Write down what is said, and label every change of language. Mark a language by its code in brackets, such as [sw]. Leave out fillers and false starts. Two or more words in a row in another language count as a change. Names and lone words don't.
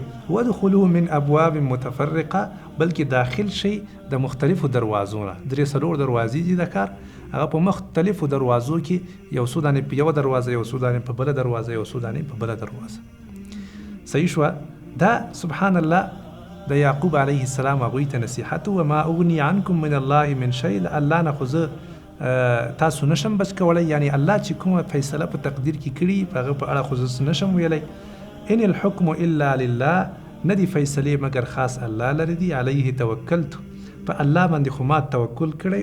[ar] وادخلوا من ابواب متفرقه، [ps] بلکې داخل شئ د مختلفو دروازو نه. 3-4 دروازې دي د کار، هغه په مختلفو دروازو کې، یو څو دانې په یوه دروازه، یو څو دانې په بله دروازه، یو څو دانې په بله دروازه. صحیح شوه. دا [ar] سبحان الله [ps] د یعقوب [ar] علیه السلام [ps] هغوی ته نصیحت و. [ar] ما اغني عنکم من الله من شیء، [ps] الله نه خو زه تاسو نشم بچ کولی، یعنی الله چې کومه فیصله په تقدیر کې کړي په هغه په اړه خو زه نشم ویلی. [ar] ان الحکم الا لله، [ps] نه دي فیصلې مګر خاص الله لري دي. [ar] علیه توکلت، [ps] په الله باندې خو ما توکل کړی.